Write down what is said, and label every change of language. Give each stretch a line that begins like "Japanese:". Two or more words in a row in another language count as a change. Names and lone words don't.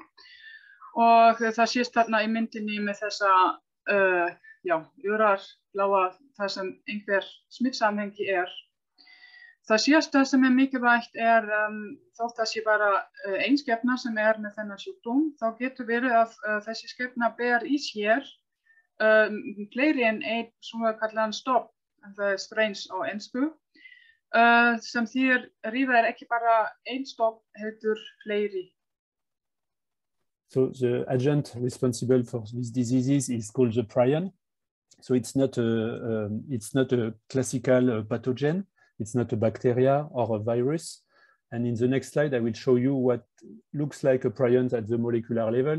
Icelandic: Og það sést þarna í myndinni með þessa örar bláa það sem einhver smittsamhengi Það síðasta sem mikilvægt þótt það sé bara ein skepna sem með þennan sjúkdóm, þá getur verið að þessi skepna ber í sér fleiri en einn svona kallaðan stofn, það strains á ensku, sem þýðir riða ekki bara ein stofn, heldur fleiri.
English: So the agent responsible for these diseases is called the prion. So it's not a classical pathogen. It's not a bacteria or a virus. And in the next slide, I will show you what looks like a prion at the molecular level.